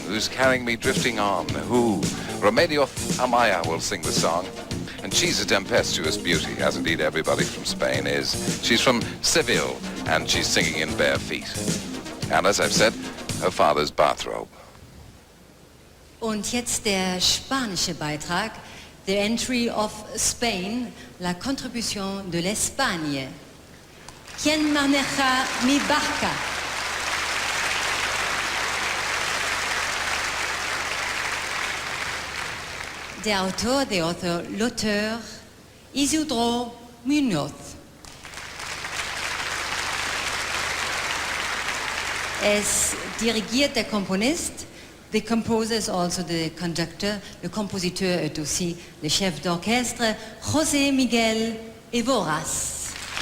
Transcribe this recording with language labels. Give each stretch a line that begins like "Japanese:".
English: Who's carrying me drifting on? Who? Remedios Amaya will sing the song. And she's a tempestuous beauty, as indeed everybody from Spain is. She's from Seville, and she's singing in bare feet. And as I've said, her father's bathrobe.
German: Und jetzt der spanische Beitrag,
English: the entry of Spain,
French: la contribution de l'Espagne.
Spanish: ¿Quién maneja mi barca?
German: Der Autor,
French: l'auteur,
German: Isidro Muñoz. Es dirigiert der Komponist.
English: The composer is also the conductor.
French: Le compositeur est aussi le chef d'orchestre, José Miguel Evoras.